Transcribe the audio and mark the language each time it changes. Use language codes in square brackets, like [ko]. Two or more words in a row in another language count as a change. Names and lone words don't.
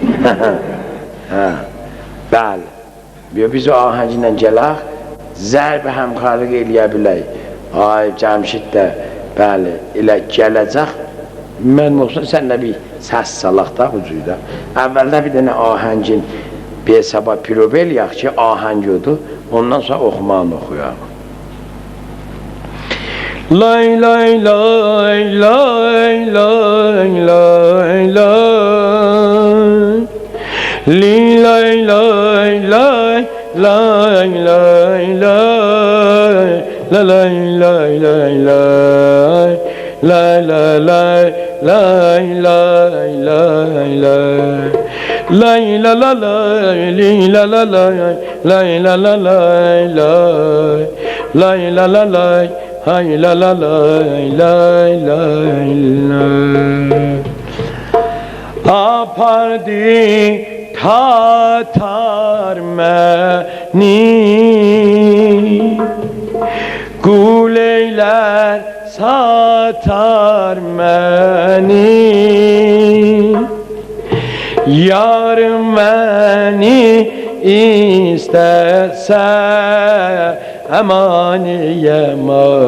[az] Bəli, biz o ahəngi ilə gələk, zərb həmkarlıq eləyə bilək. Ay, Cəmşid də, bəli, elə gələcək. Mən olsun, sən də bir səs salaq da ucuyda. Əvvəldə bir dənə ahəngin bir sabah pirobel yaq ki, ahəng odur, ondan sonra oxumağını oxuyaq. Lay lay lay lay lay lay lay li lay lay lay lay lay lay la lay lay lay lay lay lay lay lay lay lay lay lay la la lay li la la lay lay la la lay lay lay la la lay hay la la lay lay lay lay apardı Tatar məni Guleyler satar məni Yarım məni istəsə Əmaniyəmə